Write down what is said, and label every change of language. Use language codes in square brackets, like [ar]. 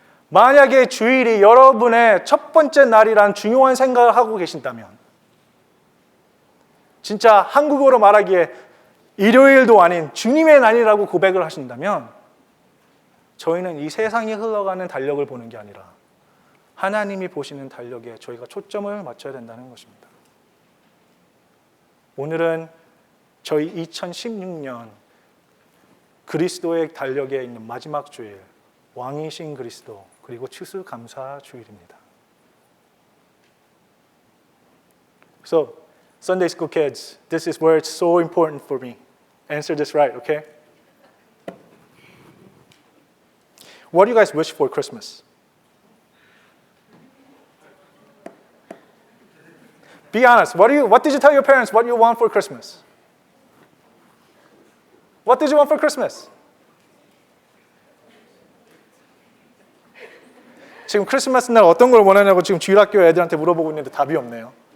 [ko] 만약에 주일이 여러분의 첫 번째 날이란 중요한 생각을 하고 계신다면, 진짜 한국어로 말하기에 일요일도 아닌 주님의 날이라고 고백을 하신다면 저희는 이 세상이 흘러가는 달력을 보는 게 아니라 하나님이 보시는 달력에 저희가 초점을 맞춰야 된다는 것입니다. 오늘은 저희 2016년 그리스도의 달력에 있는 마지막 주일, 왕이신 그리스도 그리고 추수감사 주일입니다. [en] So, Sunday school kids, this is where it's so important for me. Answer this right, okay? What do you guys wish for Christmas? Be honest. What did you tell your parents what you want for Christmas? What did you want for Christmas? [ko] 지금 크리스마스 날 어떤 걸 원하냐고 지금 주일학교 애들한테 물어보고 있는데 답이 없네요.